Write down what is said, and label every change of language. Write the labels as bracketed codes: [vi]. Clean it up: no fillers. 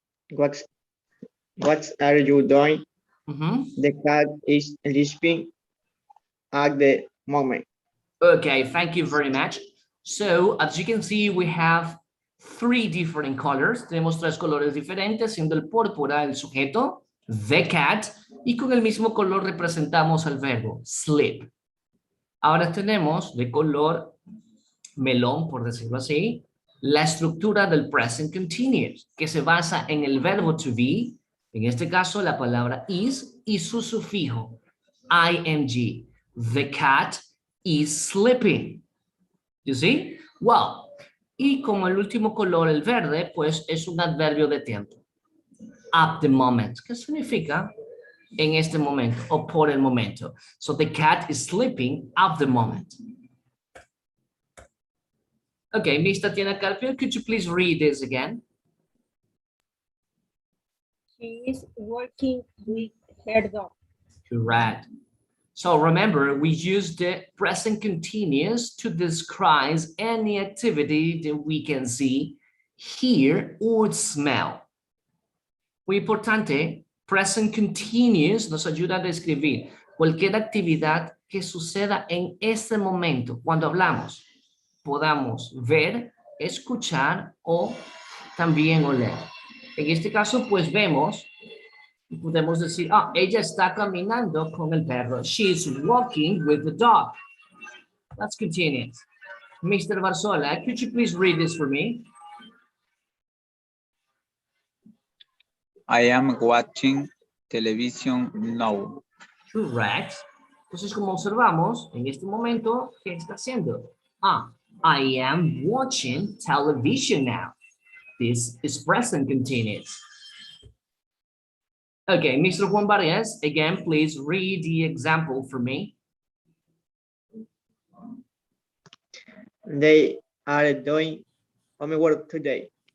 [en] What are you doing? Mm-hmm. The cat is sleeping at the moment. Okay, thank you very much. So, as you can see, we have three different colors. [es] Tenemos tres colores diferentes, siendo el púrpura el sujeto, [en] the cat, [es] y con el mismo color representamos al verbo, sleep. Ahora tenemos de color melón, por decirlo así, la estructura del present continuous, que se basa en el verbo to be, en este caso la palabra is, y su sufijo, ing. [en] The cat is sleeping. You see? [es] Well, y como el último color, el verde, pues es un adverbio de tiempo. [en] At the moment. [es] ¿Qué significa? En este momento o por el momento. [en] So the cat is sleeping at the moment. Okay, Miss Tatiana Carpio, could you please read this again? She is working with her dog. Correct. So remember, we use the present continuous to describe any activity that we can see, hear, or smell. [es] Muy importante, present continuous nos ayuda a describir cualquier actividad que suceda en este momento, cuando hablamos. Podamos ver, escuchar o también oler. En este caso, pues vemos y podemos decir, ella está caminando con el perro. [en] She's walking with the dog. Let's continue. Mr. Barzola, could you please read this for me? I am watching television now. Correct. [es] Entonces, como observamos, en este momento, ¿qué está haciendo? [en] I am watching television now. This is present continuous. Okay, Mr. Juan Vargas, again, please read the example for me. They are doing homework today.